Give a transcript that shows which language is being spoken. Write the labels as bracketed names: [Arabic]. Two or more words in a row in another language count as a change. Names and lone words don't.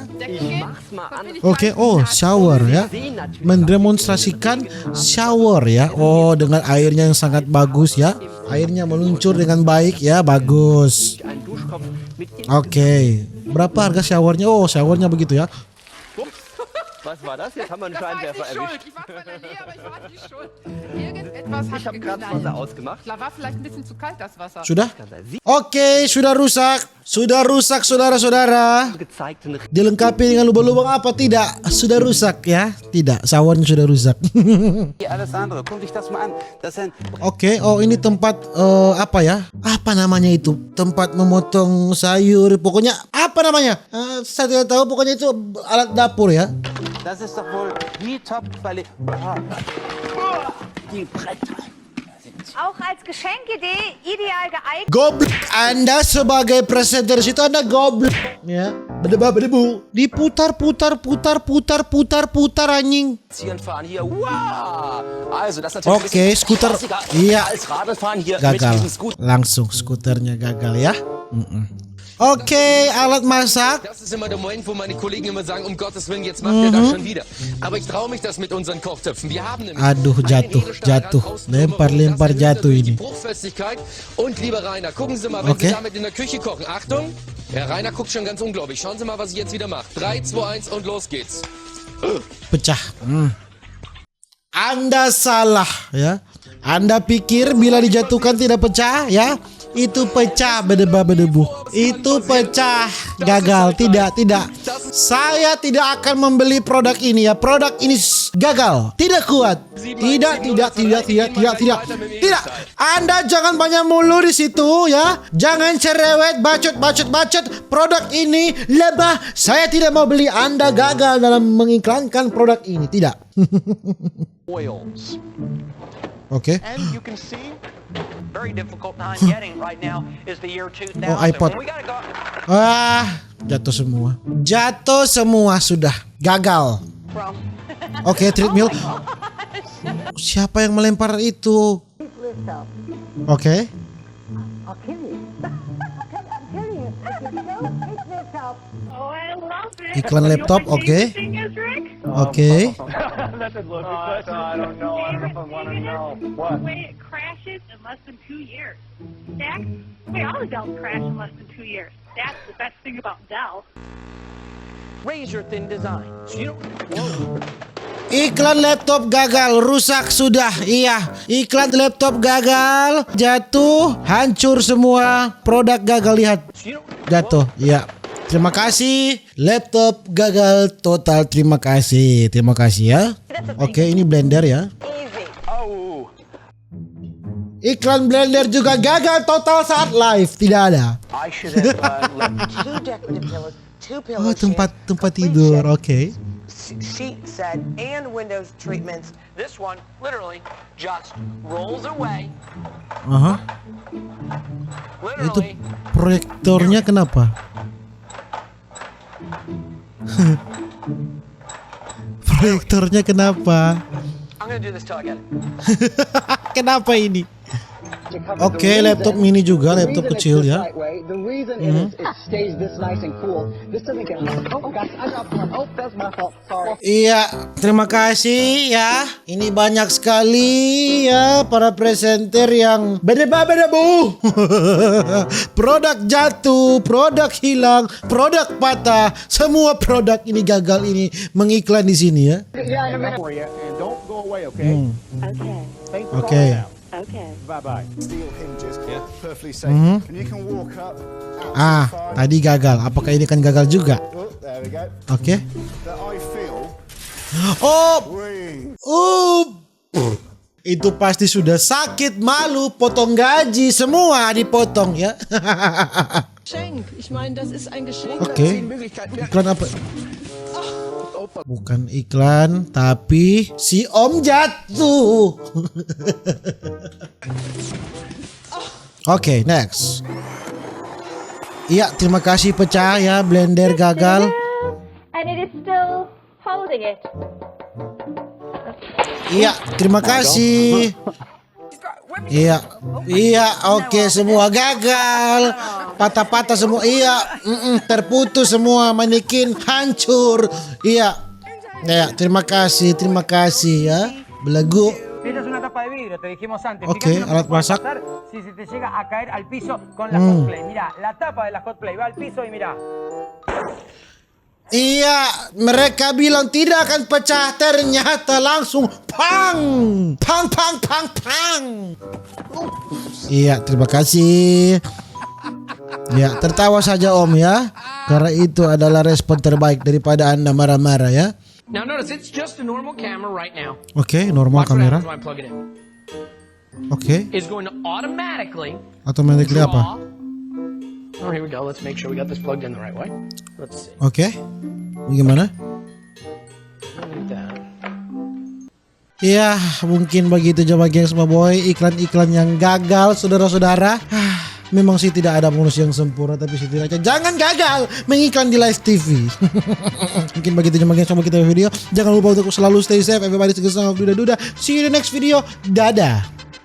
[Indonesian] Oke, oh shower ya. Mendemonstrasikan shower ya. Oh, dengan airnya yang sangat bagus ya. Airnya meluncur dengan baik ya, bagus. Oke. Berapa harga showernya? Oh, showernya begitu ya. [German] Was war das? Jetzt haben wir einen Das war jetzt Scheinwerfer nicht schuld. erwischt. Ich war zwar in der Nähe, aber ich war nicht schuld. Irgendetwas hat Ich habe gerade das Wasser ausgemacht. Da war vielleicht ein bisschen zu kalt, das Wasser. [Indonesian] Sudah? Oke, sudah rusak. Sudah rusak, saudara-saudara. [German] Gezeigt und [Indonesian] Dilengkapi dengan lubang-lubang apa? Tidak. Sudah rusak ya? Tidak. Sawannya sudah rusak. [German] Alles andere, guck dich das mal an. Das sind [Indonesian] Oke, oh ini tempat apa ya? Apa namanya itu? Tempat memotong sayur. Pokoknya apa namanya? Saya tidak tahu. Pokoknya itu alat dapur ya. [German] Das ist doch wohl die Top-Qualität. Die Bretter. Auch als Geschenkidee ideal geeignet. [Indonesian] Goblok. Anda sebagai presenter situ Anda goblok. Ya. Berdebu. Diputar anjing. [German] Fahren hier. Wow! Also, das ist natürlich [Indonesian] Oke, skuter. Iya. [German] als Radlfahren hier mit [Indonesian] Gagal. [German] diesem Scooter. [Indonesian] Langsung skuternya gagal ya. Oke, alat masak. [German] Das ist immer der Moment, wo meine Kollegen immer sagen, um Gottes Willen, jetzt macht ihr das schon wieder. Aber ich traue mich das mit unseren Kochtöpfen. Wir haben nämlich [Indonesian] Aduh, jatuh. Lempar jatuh [German] die [Indonesian] ini. [German] Bruchfestigkeit. Und lieber Rainer, gucken Sie mal, wenn Okay. Sie damit in der Küche kochen. Achtung, Herr Rainer guckt schon ganz unglaublich. Schauen Sie mal, was ich jetzt wieder mache. 3, 2, 1 und los geht's. [Indonesian] Pecah. Anda salah ya. Anda pikir bila dijatuhkan tidak pecah ya? Itu pecah berdebu. Itu pecah. Gagal. Tidak. Saya tidak akan membeli produk ini ya. Produk ini gagal. Tidak kuat. Tidak. Anda jangan banyak mulu di situ ya. Jangan cerewet, bacot. Produk ini lebah. Saya tidak mau beli. Anda gagal dalam mengiklankan produk ini. Tidak. [English] Oils. Oke. And you can see, very difficult time getting right now is the year 2000. Oh, iPod. We gotta go. [Indonesian] Jatuh semua sudah. Gagal. Oke, treadmill. Siapa yang melempar itu? Oke. Iklan laptop, oke. Oke. [English] That's a look. I don't know if I want to know. What? The way it crashes in less than 2 years. Zach, all the Dells crash in less than 2 years. That's the best thing about Dell. Razor thin design. So you [Indonesian] Iklan laptop gagal, rusak sudah. Iya, iklan laptop gagal, jatuh, hancur semua. Produk gagal, lihat. Jatuh, iya. Terima kasih. Laptop gagal total. Terima kasih ya. Oke, ini blender ya. Iklan blender juga gagal total saat live. Tidak ada. [English] I should have left 2 decorative pillows, 2 pillow [Indonesian] Oh, tempat tidur. Oke. [English] sheet set and windows treatments. This one literally just rolls away. [Indonesian] Aha. Itu [English] Literally. [Indonesian] proyektornya kenapa? Proyektornya kenapa? [English] I'm gonna do this till I get it. [Indonesian] Kenapa ini? Oke, laptop mini juga, laptop kecil ya. [English] The reason is it stays this nice and cool. This doesn't get oh gosh, I dropped one. Oh, that's my fault. Sorry. [Indonesian] Iya, terima kasih ya. Ini banyak sekali ya para presenter yang berdebu. Produk jatuh, produk hilang, produk patah, semua produk ini gagal ini mengiklan di sini ya. [English] Yeah, in a minute. For you, and don't go away, okay? Okay. Thanks for [Indonesian] Oke. [English] calling out. Okay. Bye-bye. Steel hinges, perfectly safe. And you can walk up. [Indonesian] Tadi gagal. Apakah ini kan gagal juga? [English] Oh, there we go. [Indonesian] Oke. [English] That I feel. [Indonesian] Oh, [English] Ring. [Indonesian] itu pasti sudah sakit, malu, potong gaji, semua dipotong ya. [German] Geschenk. Ich meine, das ist ein Geschenk. [Indonesian] Oke. Iklan apa? Bukan iklan, tapi si Om jatuh. Oke, next. Iya, terima kasih pecah ya, blender gagal. And it is still holding it. Iya, terima kasih. Iya, oke, semua gagal, patah-patah semua, iya, terputus semua, manekin hancur, iya, terima kasih ya, belagu. [Spanish] Esta es una tapa de vidrio, te dijimos antes. Ok, Fíjate lo que [Indonesian] alat [Spanish] puede [Indonesian] masak. [Spanish] pasar si se te llega a caer al piso con la [English] hot plate. [Spanish] Mirá, la tapa de la [English] hot plate [Spanish] va al piso y mirá. [Indonesian] Iya, mereka bilang tidak akan pecah, ternyata langsung pang. Pang pang pang pang. Iya, terima kasih. Ya, tertawa saja Om ya. Karena itu adalah respon terbaik daripada Anda marah-marah ya. [English] Now notice it's just a normal camera right now. [Indonesian] Oke, normal kamera. [English] When I plug it in. [Indonesian] Oke. [English] It's going to automatically [Indonesian] apa? [English] Oh, here we go. Let's make sure we got this plugged in the right way. Let's see. [Indonesian] Oke. Bagaimana? [English] Like that. [Indonesian] Ya, mungkin begitu coba gengs boy, iklan-iklan yang gagal saudara-saudara. Memang sih tidak ada manusia yang sempurna, tapi setidaknya jangan gagal mengiklan di [English] live TV. [Indonesian] Mungkin begitu coba gengs kita video. Jangan lupa untuk selalu [English] stay safe, everybody. See you in the next video. [Indonesian] Dadah.